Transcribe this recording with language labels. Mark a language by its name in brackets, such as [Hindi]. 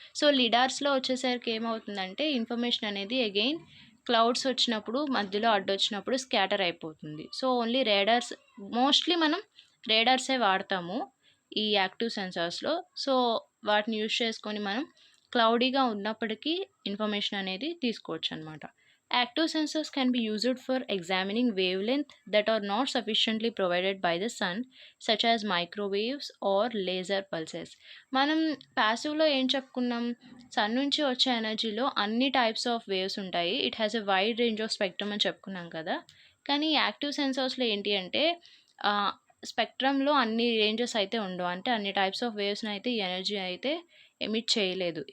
[Telugu] So లిడార్స్లో వచ్చేసరికి ఏమవుతుందంటే information అనేది అగైన్ క్లౌడ్స్ వచ్చినప్పుడు మధ్యలో అడ్డొచ్చినప్పుడు స్కాటర్ అయిపోతుంది. సో ఓన్లీ రాడార్స్, మోస్ట్లీ మనం రాడార్సే వాడతాము ఈ యాక్టివ్ సెన్సార్స్లో. సో వాటిని యూజ్ చేసుకొని మనం క్లౌడీగా ఉన్నప్పటికీ ఇన్ఫర్మేషన్ అనేది తీసుకోవచ్చు అనమాట. [English] Active sensors can be used for examining wavelength that are not sufficiently provided by the sun, such as microwaves or laser pulses. [Telugu] మనం ప్యాసివ్లో ఏం చెప్పుకున్నాం, సన్ నుంచి వచ్చే ఎనర్జీలో అన్ని టైప్స్ ఆఫ్ వేవ్స్ ఉంటాయి, [English] it has a wide range of spectrum [Telugu] అని చెప్పుకున్నాం కదా. కానీ యాక్టివ్ సెన్సార్స్లో ఏంటి అంటే స్పెక్ట్రమ్లో అన్ని రేంజెస్ అయితే ఉండవు, అంటే అన్ని టైప్స్ ఆఫ్ వేవ్స్ని అయితే ఈ ఎనర్జీ అయితే ఎమిట్ చేయలేదు.